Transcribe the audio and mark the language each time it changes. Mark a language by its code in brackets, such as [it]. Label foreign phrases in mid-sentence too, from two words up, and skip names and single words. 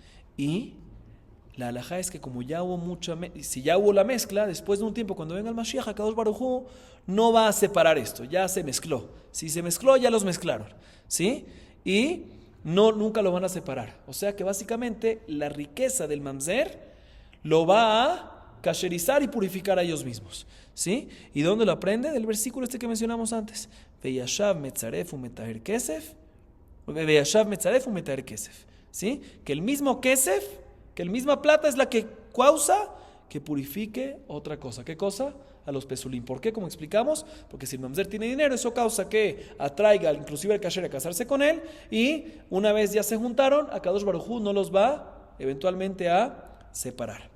[es] Y la halajá es que como ya hubo si ya hubo la mezcla, después de un tiempo, cuando venga el Mashiach, [he] הקדוש ברוך הוא [es] no va a separar esto, ya se mezcló. Si se mezcló, ya los mezclaron, ¿sí? Y nunca lo van a separar. O sea que básicamente la riqueza del mamzer lo va a kasherizar y purificar a ellos mismos, ¿sí? ¿Y dónde lo aprende? Del versículo este que mencionamos antes. [he] וישב מצרף ומטהר כסף וישב מצרף ומטהר כסף, [es] ¿sí? Que el mismo kesef, que la misma plata es la que causa que purifique otra cosa. ¿Qué cosa? A los pesulim. ¿Por qué? Como explicamos, porque si el mamzer tiene dinero, eso causa que atraiga inclusive al kasher a casarse con él, y una vez ya se juntaron, [he] הקדוש ברוך הוא [es] no los va eventualmente a separar.